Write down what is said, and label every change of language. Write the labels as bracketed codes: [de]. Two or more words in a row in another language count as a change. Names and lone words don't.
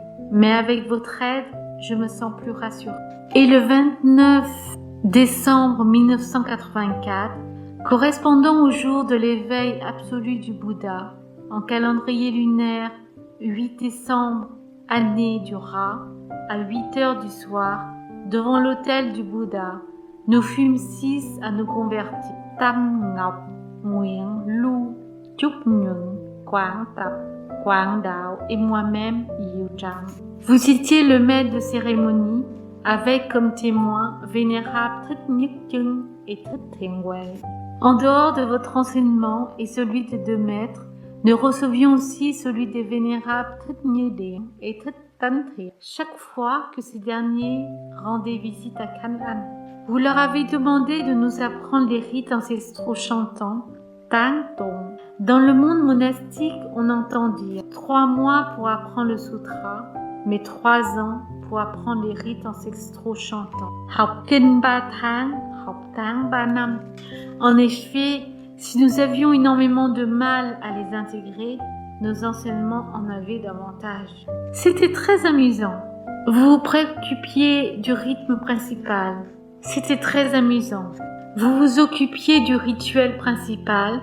[fr] Mais avec votre aide, je me sens plus rassurée. Et le 29 décembre 1984, correspondant au jour de l'éveil absolu du Bouddha, en calendrier lunaire 8 décembre, année du Rat, à 8 heures du soir, devant l'autel du Bouddha, nous fûmes 6 à nous convertir. Tam Ngọc, Nguyen, Lu, Chúc Nhuận, Quảng Tập, Quảng Đạo et moi-même, Yiu Zhang. Vous étiez le maître de cérémonie, avec comme témoins vénérables Thích Nhất Chân et Thích Thiện Huệ. En dehors de votre enseignement et celui des deux maîtres, nous recevions aussi celui des vénérables Thích Như Điện et Thích Tánh Thiện chaque fois que ces derniers rendaient visite à Canaan. Vous leur avez demandé de nous apprendre les rites ancestraux chantants, Tang Tong. Dans le monde monastique, on entend dire 3 mois pour apprendre le sutra, mais 3 ans pour apprendre les rites ancestraux chantants. [vi] Học kinh 3 tháng, học tháng 3 năm. [fr] En effet, si nous avions énormément de mal à les intégrer, nos enseignements en avaient davantage. C'était très amusant. Vous vous préoccupiez du rythme principal. C'était très amusant. Vous vous occupiez du rituel principal.